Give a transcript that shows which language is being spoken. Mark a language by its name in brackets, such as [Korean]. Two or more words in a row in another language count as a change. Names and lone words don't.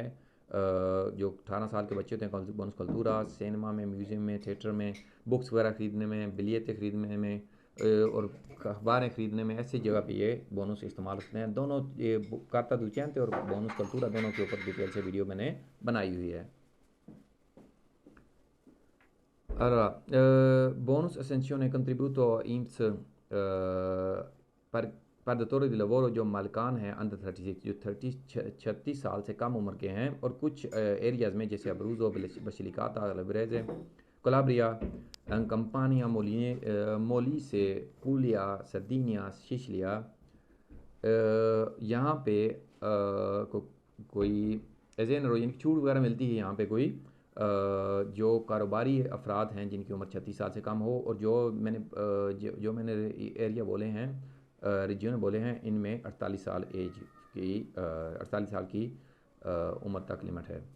[Hindi] जो 18 साल के बच्चे होते हैं [Italian] bonus cultura, [Hindi] सिनेमा में, म्यूज़ियम में, थिएटर में, बुक्स वगैरह ख़रीदने में, बिलियतें ख़रीदने में, और अखबारें ख़रीदने में ऐसी जगह पे ये बोनस इस्तेमाल होते हैं। दोनों ये [Italian] carta docenti [Hindi] और [Italian] bonus cultura [Hindi] दोनों के ऊपर डिटेल से वीडियो मैंने बनाई हुई है। [Italian] Allora, bonus essenzione contributo INPS [Hindi] पर [Italian] datori di lavoro [Hindi] जो मालिकान हैं अंडर 36 जो 36 साल से कम उम्र के हैं और कुछ एरियाज़ में जैसे अब्रूज़ो बसिलिकाता लब्रेज़े कलाब्रिया कंपानिया मोलीसे पुलिया सर्दिनिया सिचिलिया यहाँ पे कोई एजेंट यानी छूट वगैरह मिलती है यहाँ पे कोई जो कारोबारी अफराद हैं जिनकी उम्र 36 साल से कम हो और जो मैंने एरिया बोले हैं रीजन बोले हैं इनमें 48 साल एज की 48 साल की उम्र तक लिमिट है।